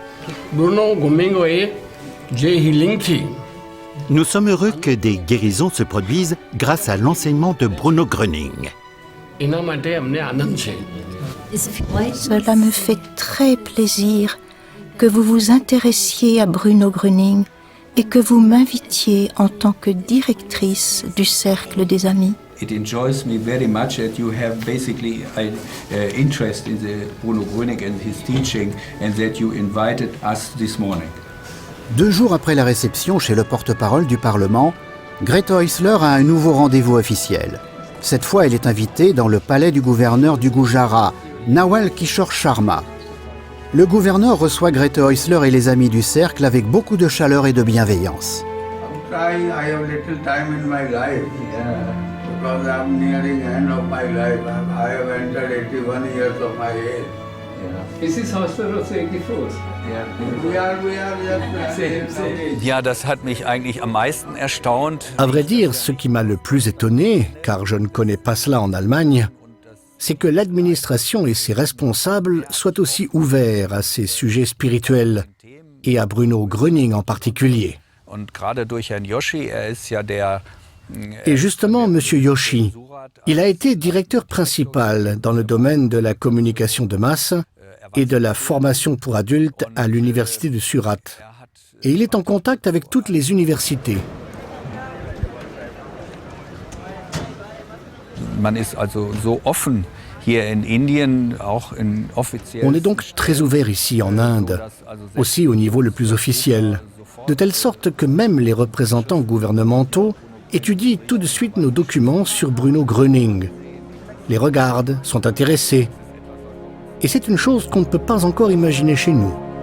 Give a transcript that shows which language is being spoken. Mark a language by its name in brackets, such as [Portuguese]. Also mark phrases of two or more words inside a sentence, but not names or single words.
[French] Nous sommes heureux que des guérisons se produisent grâce à l'enseignement de Bruno Gröning. Cela me fait très plaisir que vous vous intéressiez à Bruno Gröning et que vous m'invitiez en tant que directrice du Cercle des Amis. [English] It enjoys me very much that you have basically an interest in the Bruno Gröning and his teaching and that you invited us this morning. [French] 2 jours après la réception chez le porte-parole du Parlement, Greta Häusler a un nouveau rendez-vous officiel. Cette fois, elle est invitée dans le palais du gouverneur du Gujarat, Nawal Kishore Sharma. Le gouverneur reçoit Greta Häusler et les amis du cercle avec beaucoup de chaleur et de bienveillance. [English] Because I'm nearing the end of my life. I have entered 81 years of my age. Mrs. Häusler also 84. We are just [German] Ja, das hat mich eigentlich am meisten erstaunt. [French] À vrai dire, ce qui m'a le plus étonné, car je ne connais pas cela en Allemagne, c'est que l'administration et ses responsables soient aussi ouverts à ces sujets spirituels, et à Bruno Gröning en particulier. [German] Und gerade durch Herrn Yoshi, ist ja der [French] Et justement, M. Yoshi, il a été directeur principal dans le domaine de la communication de masse et de la formation pour adultes à l'université de Surat. Et il est en contact avec toutes les universités. [German] Man ist also so offen hier in Indien, auch in offiziell. [French] On est donc très ouvert ici en Inde, aussi au niveau le plus officiel, de telle sorte que même les représentants gouvernementaux étudient tout de suite nos documents sur Bruno Gröning, les regardent, sont intéressés. Et c'est une chose qu'on ne peut pas encore imaginer chez nous.